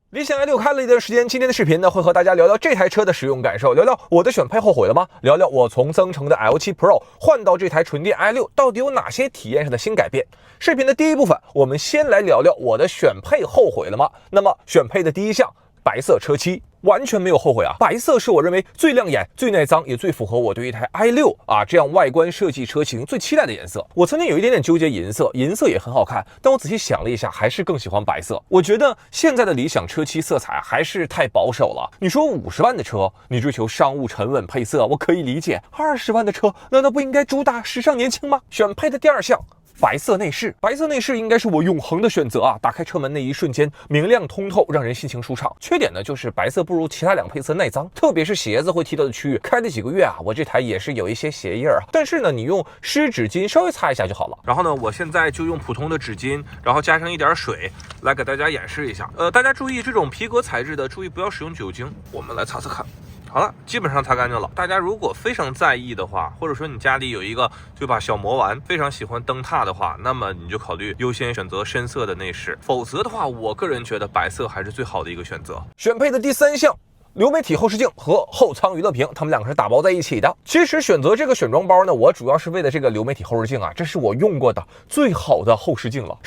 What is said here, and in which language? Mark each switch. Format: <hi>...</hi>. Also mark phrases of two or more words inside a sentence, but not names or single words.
<zh>理想 i6 開了一段時間，今天的視頻呢會和大家聊聊這台車的使用感受，聊聊我的選配後悔了嗎？聊聊我從增程的 L7 Pro 換到這台純電 i6 到底有哪些體驗上的新改變。視頻的第一部分，我們先來聊聊我的選配後悔了嗎？那麼選配的第一項，白色車漆。完全沒有後悔啊！白色是我認為最亮眼、最耐髒，也最符合我對一台 i6 這樣外觀設計車型最期待的顏色。我曾經有一點點糾結銀色，銀色也很好看，但我仔細想了一下，還是更喜歡白色。我覺得現在的理想車漆色彩還是太保守了。你說50萬的車，你追求商務沉穩配色，我可以理解。20萬的車，難道不應該主打時尚年輕嗎？選配的第二項。白色內飾，白色內飾應該是我永恆的選擇啊！打開車門那一瞬間，明亮通透，讓人心情舒暢。缺點呢，就是白色不如其他2配色耐髒，特別是鞋子会提到的區域。開了幾個月啊，我這台也是有一些鞋印啊。但是呢，你用濕紙巾稍微擦一下就好了。然後呢，我现在就用普通的紙巾，然后加上一點水，來給大家演示一下。大家注意這種皮革材質的，注意不要使用酒精。我們來擦擦看。好了，基本上擦乾淨了。大家如果非常在意的話，或者說你家裡有一個对吧小魔丸，非常喜歡燈塔的話，那麼你就考慮優先選擇深色的內飾。否則的話，我個人覺得白色還是最好的一個選擇。選配的第3項。流媒體後視鏡和後艙娛樂屏，它們2個是打包在一起的。其實選擇這個選裝包呢，我主要是為了這個流媒體後視鏡啊，這是我用過的最好的後視鏡了。</zh>